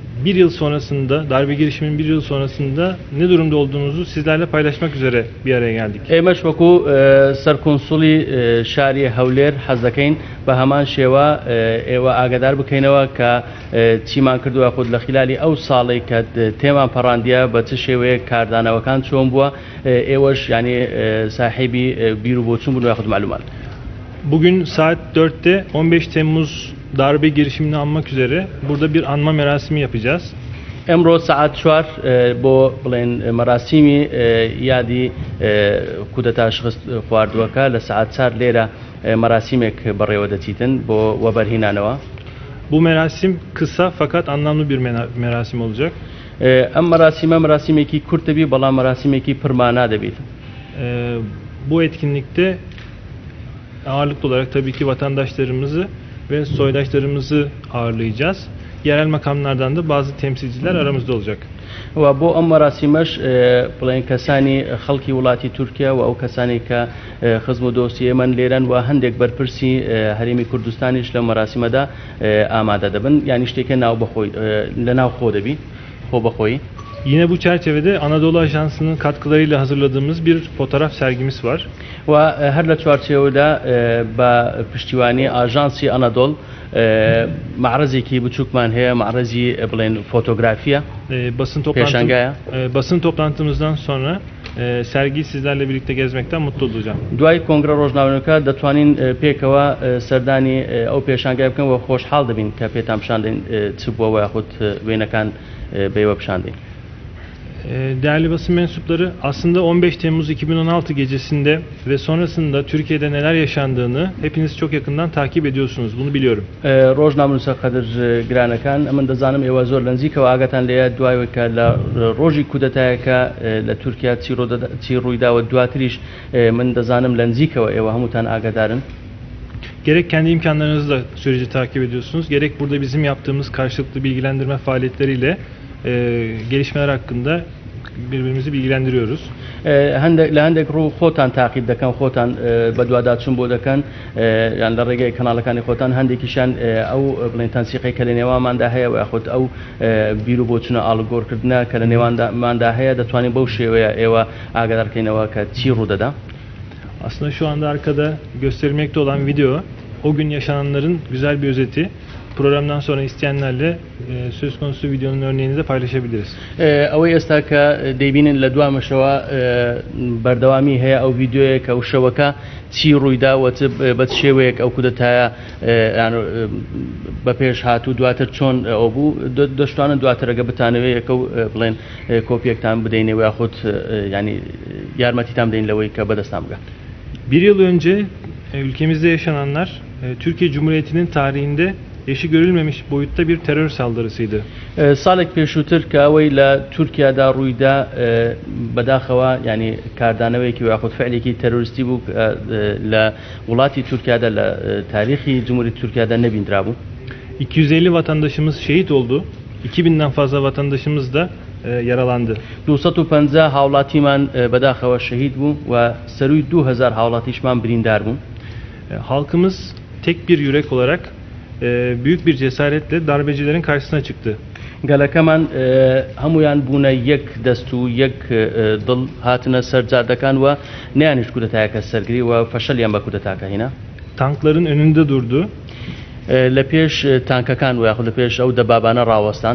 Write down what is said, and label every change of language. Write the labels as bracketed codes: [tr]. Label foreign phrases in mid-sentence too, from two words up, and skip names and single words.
[tr] bir yıl sonrasında, darbe girişiminin bir yıl sonrasında ne durumda olduğunuzu sizlerle paylaşmak üzere bir araya geldik. [ckb] ئێمەش وەکو سەرکۆنسوڵی شاری هەولێر حەز دەکەین بە هەمان شێوە ئێوە ئاگادار بکەینەوە کە چیمان کردووە خود لە خلالی ئەو ساڵی کە تێمان پەڕاندیە بە چ شێوەیە کاردانەوەکان چۆن بووە ئێوەش یعنی ساحیبی بیر و بۆچوون بوون خود معلومات. [tr] Bugün saat 4'te 15 Temmuz darbe girişimini anmak üzere burada bir anma merasimi yapacağız. [ckb] ئەمڕۆ سعات 4 بۆ بڵێن مەراسیمی یادی کودەتا شخص خواردووەکە لە سعات 4 لێرە مەراسیمێک بەڕێوە دەچیتن بۆ وەبەرهێنانەوە. [tr] Bu merasim kısa fakat anlamlı bir merasim olacak. [ckb] ئەم مەراسیمە مەراسیمێکی کورت دەبی بەڵام مەراسیمێکی پرمانا دەبێت. [tr] Bu etkinlikte ağırlıklı olarak tabii ki vatandaşlarımızı ve soydaşlarımızı ağırlayacağız. Yerel makamlardan da bazı temsilciler aramızda olacak. [ckb] و بۆ ئەم مەراسیمەش بڵێن کەسانی خەڵکی وڵاتی تورکیا و ئەو کەسانی کە خزم و دۆسیە من لێرەن و هەندێک بەرپرسی هەرێمی کوردستانیش لە مەراسیمەدا ئامادە دەبن یانی شتێکە لە ناو خۆ دەبی خۆ بەخۆی. [tr] Yine bu çerçevede Anadolu Ajansı'nın katkılarıyla hazırladığımız bir fotoğraf sergimiz var. [ckb] و هەر لە چوارچێوەدا بە پشتیوانی ئاژانسی ئەنەدۆڵ معرەزێکی بچووکمان هەیە معرەزی بڵێن فۆتۆگرافیە [tr] basın toplantımızdan sonra sergiyi sizlerle birlikte gezmekten mutlu olacağım. [ckb] دوای کۆنگرە ڕۆژناوەکە دەتوانین پێکەوە سەردانی ئەو پێشانگای بکەن و خۆشحاڵ دەبین کە پێتان پیشاندین چ بووە یاخود وێنەکان بێوە پیشاندین. [tr] Değerli basın mensupları, aslında 15 Temmuz 2016 gecesinde ve sonrasında Türkiye'de neler yaşandığını hepiniz çok yakından takip ediyorsunuz. Bunu biliyorum. [ckb] ڕۆژنامەنووسە قەدر گرانەکان ئەمن دەزانم ئێوە زۆر لە نزیکەوە ئاگاتان لێیە دوایەوە لە ڕۆژی کودەتایەکە لە تورکیا چی ڕوویداوە دواتریش من دەزانم لە نزیکەوە ئێوە هەمووتان ئاگادارن. [tr] Gerek kendi imkanlarınızla süreci takip ediyorsunuz, gerek burada bizim yaptığımız karşılıklı bilgilendirme faaliyetleriyle gelişmeler hakkında birbirimizi bilgilendiriyoruz. [ckb] لە هەندێک ڕوو خۆتان تاقیب دەکەن خۆتان بە دوواداچوون بۆ دەکەن یان لە ڕێگەی کەناڵەکانی خۆتان هەندێکیشان ئەو بڵێن تەنسیقی کە لە نێوانماندا هەیە و یاخود ئەو بیر و بۆچونە ئاڵوگۆڕکردنە کە لە نێوانماندا هەیە دەتوانین بەو شێوەیە ئێوە ئاگادارکەینەوە کە چی ڕوودەدا. [tr] Aslında şu anda arkada gösterilmekte olan video o gün yaşananların güzel bir özeti. Programdan sonra isteyenlerle söz konusu videonun örneğini de paylaşabiliriz. [ckb] ئەوەی ئێستا کە دەیبینن لە دوامەشەوە بەردەوامی هەیە ئەو ڤیددیۆیە کە ئەو شەوەکە چی ڕوویداوە بە شێوەیەک ئەو کودەتایە بە پێش هاتوو دواتر چۆن ئەو بوو دەشتوانن دواترەگە بتانەوەی یەکە بڵێن کۆپیەکتان بدەینەوە یاخود ینی یارمەتیتان بدەین لەوەی کە بەدەستان بگات. [tr] Bir yıl önce ülkemizde yaşananlar Türkiye Cumhuriyeti'nin tarihinde eşi görülmemiş boyutta bir terör saldırısıydı. [ckb] ساڵێک پێشووتر کە ئەوەی لە تورکیادا ڕوویدا بەداخەوە ینی کاردانەوەیەکی یاخود فعلێکی تەرۆریستی بوو لە وڵاتی تورکیادا لە تاریخی جمهوری تورکیادا نەبیندرا بوو. [tr] 250 vatandaşımız şehit oldu. 2000'den fazla vatandaşımız da yaralandı. [ckb] 250 هاوڵاتیمان بەداخەوە شەهید بوو و سەرووی 2000 هاوڵاتیشمان بریندار بوون. [tr] Halkımız tek bir yürek olarak büyük bir cesaretle darbecilerin karşısına çıktı. [ckb] گەلەکەمان هەمویان بوونە یەک دەست و یەک دڵ هاتنە سەرجاردەکان و نەیانیش کودەتایەکە سەرگری و فەشەلیان بە کودەتاکە هێنا. [tr] Tankların önünde durdu. [ckb] لە پێش تانکەکان و یاخود لە پێش ئەو دەبابانە ڕاوەستان.